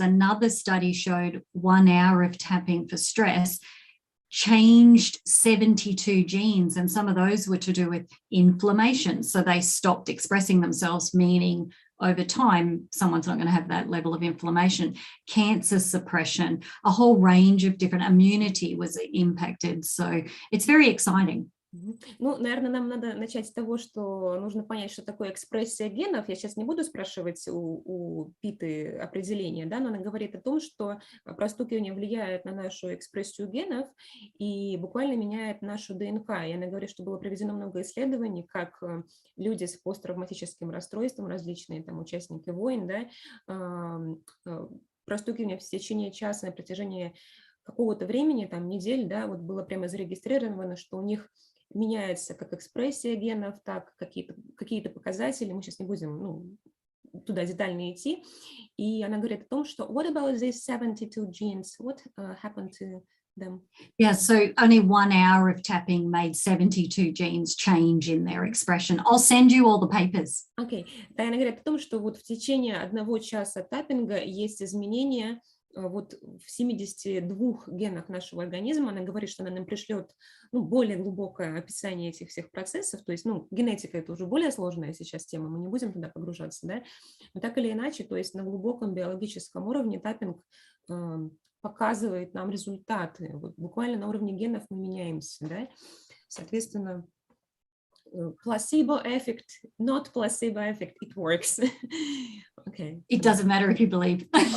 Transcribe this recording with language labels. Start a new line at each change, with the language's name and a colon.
English: Another study showed 1 hour of tapping for stress changed 72 genes, and some of those were to do with inflammation. So they stopped expressing themselves, meaning over time, someone's not going to have that level of inflammation. Cancer suppression, a whole range of different, immunity was impacted. So it's very exciting.
Russian: Ну, наверное, нам надо начать с того, что нужно понять, что такое экспрессия генов. Я сейчас не буду спрашивать у Питы определения, да, но она говорит о том, что простукивание влияет на нашу экспрессию генов и буквально меняет нашу ДНК. И она говорит, что было проведено много исследований, как люди с посттравматическим расстройством, различные там участники войн, да, простукивание в течение часа на протяжении какого-то времени, там недель, да, вот было прямо зарегистрировано, что у них меняется как экспрессия генов, так какие-то показатели. Мы сейчас не будем туда детально идти. И она говорит о том, что
English: what about these 72 genes? What happened to them? Yeah, so only 1 hour of tapping made 72 genes change in their expression. I'll send you all the papers. Okay.
Russian: Да, она говорит о том, что вот в течение 1 часа таппинга есть изменения вот в 72 генах нашего организма. Она говорит, что она нам пришлет более глубокое описание этих всех процессов. То есть, генетика — это уже более сложная сейчас тема, мы не будем туда погружаться, да. Но так или иначе, то есть на глубоком биологическом уровне таппинг показывает нам результаты. Вот буквально на уровне генов мы меняемся, да. Соответственно,
English: placebo effect, not placebo effect, it works. Okay. It doesn't matter if you believe.